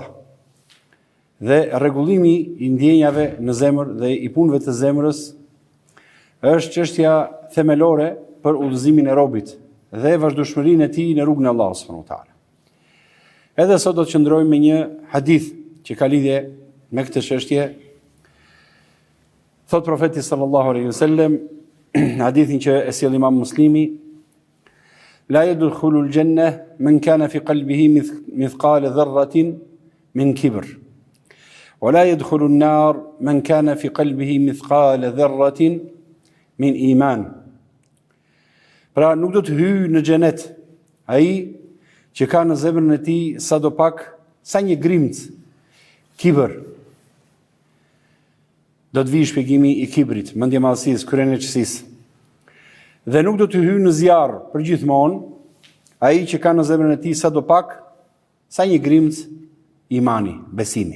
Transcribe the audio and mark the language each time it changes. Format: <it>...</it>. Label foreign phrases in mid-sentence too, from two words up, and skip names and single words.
<sq>Dhe rregullimi i ndjenjave në zemër dhe i punëve të zemrës është çështja themelore për udhëzimin e robit dhe vazhdueshmërinë e tij në rrugën e Allahut</sq> <ar>سبحانه وتعالى.</ar> <sq>Edhe sot do të qëndrojmë me një hadith që ka lidhje me këtë çështje. Thot profeti</sq> <ar>صلى الله عليه وسلم,</ar> <sq>hadithin që e sjell Imam Muslimi,</sq> <ar>لا يدخل الجنة من كان في قلبه مثقال ذرة من كبر. ولا يدخل النار من كان في قلبه مثقال ذرة من إيمان.</ar> <sq>Pra nuk do të hyjë në xhenet ai që ka në zemrën e tij sadopak sa një grimc kibër. Do të vijë shpjegimi i kibrit, mendjemadhësisë, kryenëçësisë. Dhe nuk do të hyjë në zjarr përgjithmonë ai që ka në zemrën e tij sadopak sa një grimc imani, besimi.</sq>